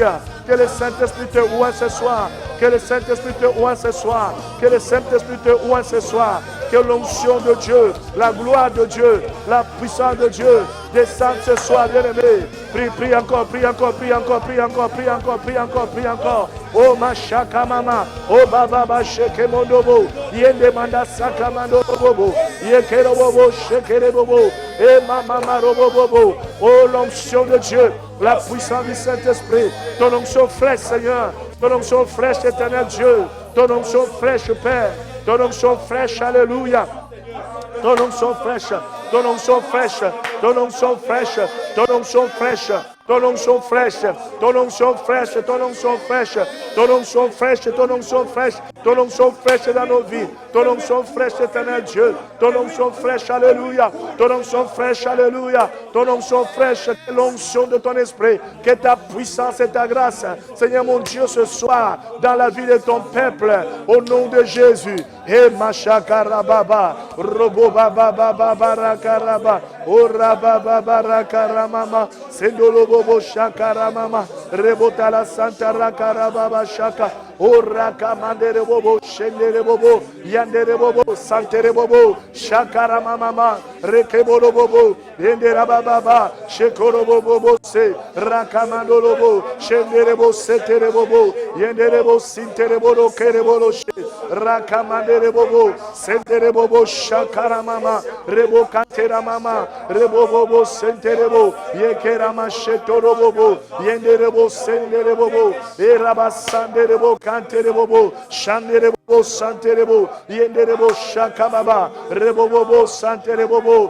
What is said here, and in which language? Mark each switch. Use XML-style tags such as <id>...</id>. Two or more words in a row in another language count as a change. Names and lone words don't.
<fr>Que le Saint-Esprit te ouvre ce soir. Que le Saint-Esprit te ouvre ce soir. Que le Saint-Esprit te ouvre ce soir. Que l'onction de Dieu, la gloire de Dieu, la puissance de Dieu descende ce soir, bien-aimé. Prie, prie encore, prie encore, prie encore, prie encore, prie encore, prie encore, prie encore. Oh ma shaka mama, oh baba ba sheke mondobo, yende manda saka mando bobo, yekero bobo, shekere bobo, et mama marobo bobo. Oh l'onction de Dieu, la puissance du Saint-Esprit, ton onction fraîche, Seigneur, ton onction fraîche, éternel Dieu, ton onction fraîche, Père. Ton onction fraîche, alléluia. Ton onction fraîche, ton onction fraîche, ton onction fraîche, ton onction fraîche, ton onction fraîche, ton onction fraîche, ton onction fraîche, ton onction fraîche, ton onction fraîche, ton onction fraîche dans nos vies, ton onction fraîche, éternel Dieu, ton onction fraîche, alléluia, ton onction fraîche, alléluia, ton onction fraîche, l'onction de ton esprit, que ta puissance et ta grâce, Seigneur mon Dieu, ce soir, dans la vie de ton peuple, au nom de Jésus, et machakarababa, robo baba baba barakaraba, ora baba barakaramama, sendolo bobo shakaramama, rebota la santa rakarababa shaka, ora kamandere bobo, shendere bobo, yandere bobo, santere bobo, shakaramama, rekebolo bobo, yendera baba, shekoro bobo se, rakamandolo bobo, shendere bobo, setere bobo, yendere bobo, sintere bobo, kere bobo, rakamandere bobo, sentere bobo, shakaramama, rebo kantera mama, rebo bobo, sentere bobo, yekerama shetoro bobo, yendere bobo, sendere bobo, erabasandere bobo, kantere bobo, shandere bobo, santere bobo, yendere bobo, shakamaba, rebo bobo, santere bobo.</fr>